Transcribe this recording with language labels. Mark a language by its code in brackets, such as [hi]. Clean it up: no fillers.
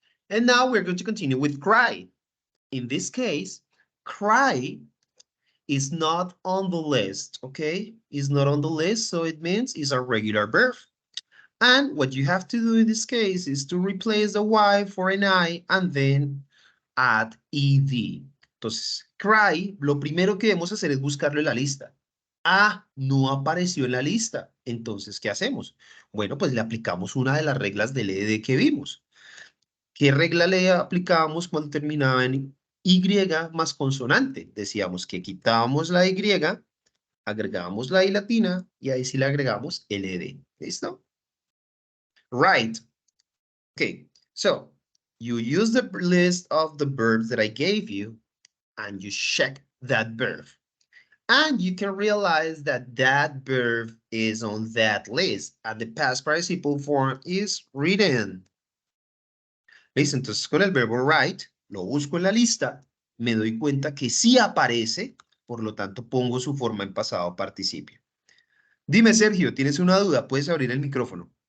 [en] And now we're going to continue with cry. In this case, cry is not on the list, okay? It's not on the list, so it means it's a regular verb. And what you have to do in this case is to replace the Y for an I and then add ed. [es] Entonces, cry, lo primero que debemos hacer es buscarlo en la lista. Ah, no apareció en la lista. Entonces, ¿qué hacemos? Bueno, pues le aplicamos una de las reglas del ed que vimos. ¿Qué regla le aplicábamos cuando terminaba en Y más consonante? Decíamos que quitábamos la Y, agregábamos la I latina y ahí sí le agregamos el ed. ¿Listo? [en] Right. Okay, so you use the list of the verbs that I gave you and you check that verb. And you can realize that that verb is on that list and the past participle form is written. [es] ¿Listo? Entonces con el verbo write, lo busco en la lista, me doy cuenta que sí aparece, por lo tanto pongo su forma en pasado participio. Dime, Sergio, ¿tienes una duda? Puedes abrir el micrófono.